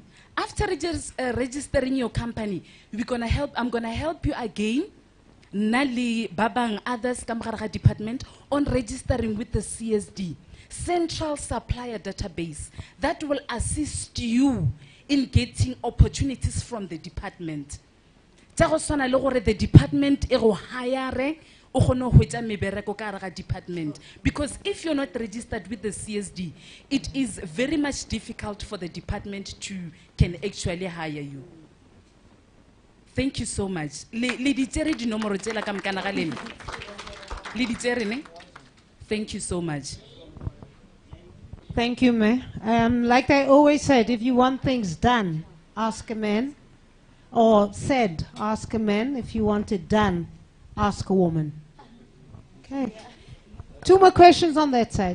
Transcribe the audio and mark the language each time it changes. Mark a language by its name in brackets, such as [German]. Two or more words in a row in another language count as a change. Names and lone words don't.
[English] After registering your company, I'm gonna help you again, Nali, Babang, others, Kamaraha department, on registering with the CSD, Central Supplier Database, that will assist you in getting opportunities from the department. [Northern Sotho] tsa go swana le gore [English] the department [Northern Sotho] e go hire o kgone go hwetša mebereko ka gare ga department, [English] because if you're not registered with the CSD, it is very much difficult for the department to can actually hire you. Thank you so much. [Northern Sotho] Le di tsere dinomoro tsela ka mekana ga lena. Le di tsere ne? [English] Thank you so much. Thank you, Mayor. Like I always said, if you want things done, ask a man. Or said, ask a man. If you want it done, ask a woman. Okay. 2 more questions on that side.